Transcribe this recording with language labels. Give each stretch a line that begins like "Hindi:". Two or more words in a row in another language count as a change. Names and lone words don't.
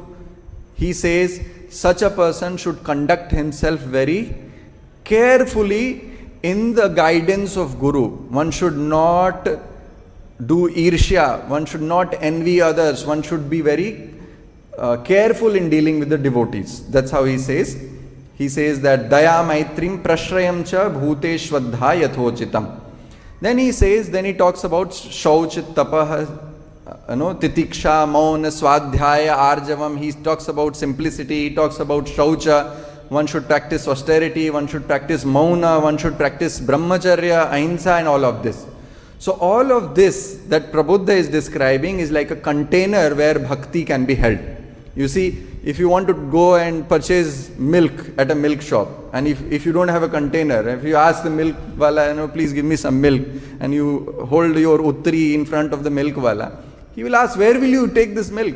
English: He says such a person should conduct himself very carefully in the guidance of Guru. One should not do irshya, one should not envy others, one should be very careful in dealing with the devotees. That's how he says. He says that
Sanskrit: दया मैत्रीं प्रश्रयं च भूतेष्वद्धा यथोचितम्.
English: Then he says, then he talks about
Sanskrit: शौचं, तपः, तितिक्षा, मौनं, स्वाध्याय, आर्जवम्.
English: He talks about simplicity, he talks about shaucha. One should practice austerity, one should practice mauna, one should practice
Sanskrit: ब्रह्मचर्य, अहिंसा
English: and all of this. So all of this that Prabuddha is describing is like a container where bhakti can be held. You see, if you want to go and purchase milk at a milk shop, and if you don't have a container, if you ask the milk wala, please give me some milk, and you hold your uttari in front of the milk wala, he will ask, where will you take this milk?